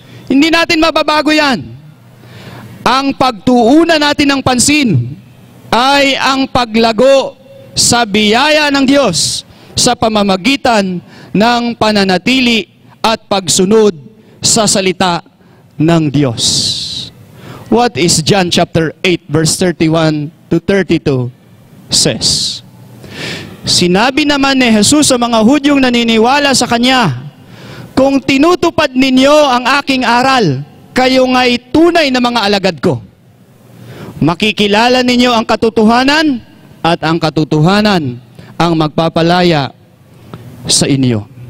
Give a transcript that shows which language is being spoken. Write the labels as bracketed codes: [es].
[tl] Hindi natin mababago yan. Ang pagtuunan natin ng pansin ay ang paglago sa biyaya ng Diyos sa pamamagitan ng pananatili at pagsunod sa salita ng Diyos. [en] What is John chapter 8 verse 31 to 32 says? [tl] Sinabi naman ni Jesus sa mga Hudyong naniniwala sa Kanya, kung tinutupad ninyo ang aking aral, kayo nga'y tunay na mga alagad ko. Makikilala ninyo ang katotohanan at ang katotohanan ang magpapalaya sa inyo.